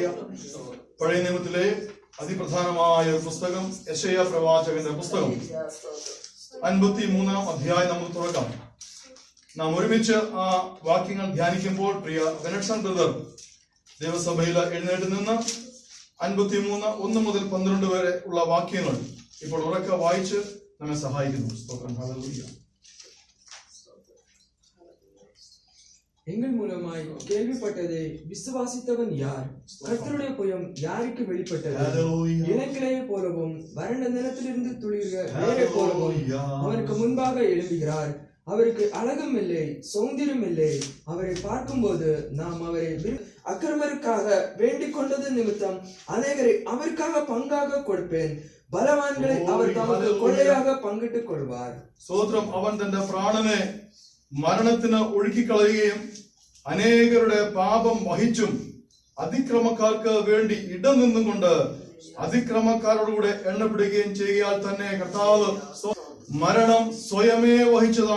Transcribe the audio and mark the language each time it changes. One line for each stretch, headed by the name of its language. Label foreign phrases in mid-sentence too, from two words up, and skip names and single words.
Malayalam: പഴയ നിയമത്തിലെ അതിപ്രധാനമായ ഒരു പുസ്തകം യെശയ്യാ പ്രവാചകന്റെ പുസ്തകം 53-ാം അധ്യായം നമുക്ക് തുറക്കാം. നാം ഒരുമിച്ച് ആ വാക്യങ്ങൾ ധ്യാനിക്കുമ്പോൾ പ്രിയ വെനക്ഷൻ ബ്രദർ ദേവസഭയിൽ എഴുന്നേറ്റ് നിന്ന് 53 1 മുതൽ 12 വരെ ഉള്ള വാക്യങ്ങൾ ഇപ്പോൾ ഉറക്കെ വായിച്ച് നമ്മെ സഹായിക്കുന്നു. സ്തോത്രം. ഹല്ലേലൂയ.
Tamil: எங்கள் மூலமாய் கேள்விப்பட்டதை விசுவாசித்தவன் யார்? கர்த்தருடைய புயம் யாருக்கு வெளிப்பட்டது? இளங்கிளையை போலவும் வறண்ட நிலத்திலிருந்து துளிர்கிற வேரை போலவும் அவருக்கு முன்பாக எழும்புகிறார். அவருக்கு அழகும் இல்லை, சௌந்தரியம் இல்லை. அவரை பார்க்கும்போது நாம் அவரை அக்கிரமருக்காக வேண்டிக் கொண்டது நிமித்தம் அநேகரை அவருக்காக பங்காக கொடுப்பேன். பலவான்களை அவர் தமக்கு கொள்ளையாக பங்கிட்டுக் கொள்வார்.
Malayalam: സ്തോത്രം. അവൻ തന്റെ പ്രാണനെ മരണത്തിന് ഒഴുക്കിക്കളയുകയും അനേകരുടെ പാപം വഹിച്ചും അതിക്രമക്കാർക്ക് വേണ്ടി ഇടം നിന്നും കൊണ്ട് അതിക്രമക്കാരോടുകൂടെ എണ്ണപ്പെടുകയും ചെയ്യാൽ തന്നെ കർത്താവ് മരണം സ്വയമേ വഹിച്ചതാണ്.